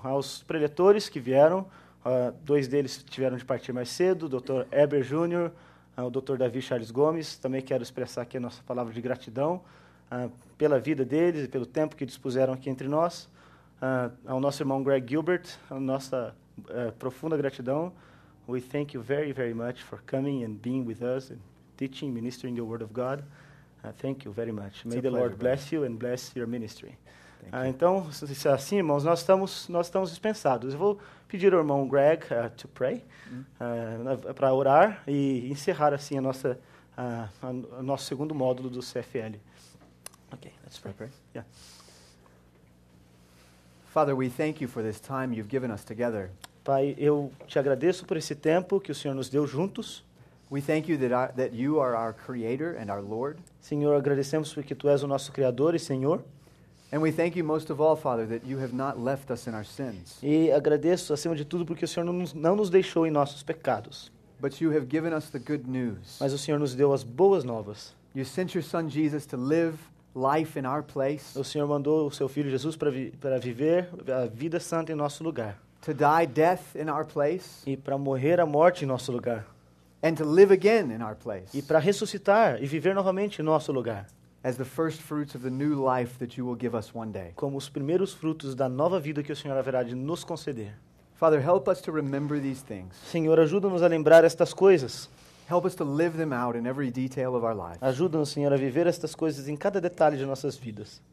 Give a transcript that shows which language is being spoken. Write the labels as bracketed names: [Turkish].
[Portuguese] Aos preletores que vieram, 2 deles tiveram de partir mais cedo, o Dr. Eber Júnior, o Dr. Davi Charles Gomes. Também quero expressar aqui a nossa palavra de gratidão pela vida deles e pelo tempo que dispuseram aqui entre nós. Ao nosso irmão Greg Gilbert, a nossa profunda gratidão. [English] We thank you very, very much for coming and being with us and teaching, ministering the Word of God. Thank you very much. May the Lord bless you and bless your ministry. [Portuguese] Então, se é assim, irmãos, nós estamos dispensados. Eu vou pedir ao irmão Greg [English] to pray, [Portuguese] para orar e encerrar assim o nosso 2º módulo do CFL. [English] Okay, let's pray. Yeah. Father, we thank you for this time you've given us together. [Portuguese] Pai, eu te agradeço por esse tempo que o Senhor nos deu juntos. [English] We thank you that you are our Creator and our Lord. [Portuguese] Senhor, agradecemos porque tu és o nosso Criador e Senhor. [English] And we thank you most of all, Father, that you have not left us in our sins. [Portuguese] E agradeço, acima de tudo, porque o Senhor não nos deixou em nossos pecados. [English] But you have given us the good news. [Portuguese] Mas o Senhor nos deu as boas novas. [English] You sent your Son Jesus to live life in our place. [Portuguese] O Senhor mandou o seu Filho Jesus para viver a vida santa em nosso lugar. [English] To die death in our place. [Portuguese] E para morrer a morte em nosso lugar. [English] And to live again in our place. [Portuguese] E para ressuscitar e viver novamente em nosso lugar. [English] As the first fruits of the new life that you will give us one day. [Portuguese] Como os primeiros frutos da nova vida que o Senhor haverá de nos conceder. [English] Father, help us to remember these things. [Portuguese] Senhor, ajuda-nos a lembrar estas coisas. [English] Help us to live them out in every detail of our lives. [Portuguese] Ajuda-nos, Senhor, a viver estas coisas em cada detalhe de nossas vidas.